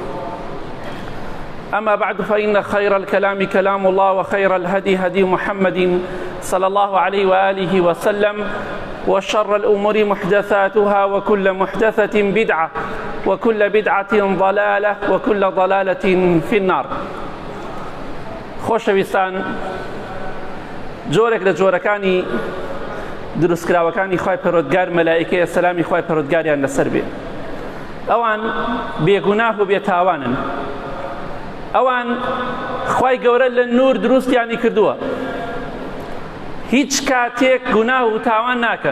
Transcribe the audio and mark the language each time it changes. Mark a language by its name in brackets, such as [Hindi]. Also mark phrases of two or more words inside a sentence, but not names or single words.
[Arabic] أما بعد فإن خير الكلام كلام الله وخير الهدي هدي محمد صلى الله عليه وآله وسلم وشر الأمور محدثاتها وكل محدثة بدعة وكل بدعة ضلالة وكل ضلالة في النار. [Central Kurdish] خۆشەویستان، جۆرێک لە جۆرەکانی دروستکراوەکانی خوای پەروەردگار مەلائیکەیە سەلامی خوای پەروەردگاریان لەسەر بێ. ئەوان بێگوناه و بێتاوانن. ئەوان خوای گەورە لە نور دروستیانی کردووە، هیچ کاتێک گوناه و تاوان ناکەن.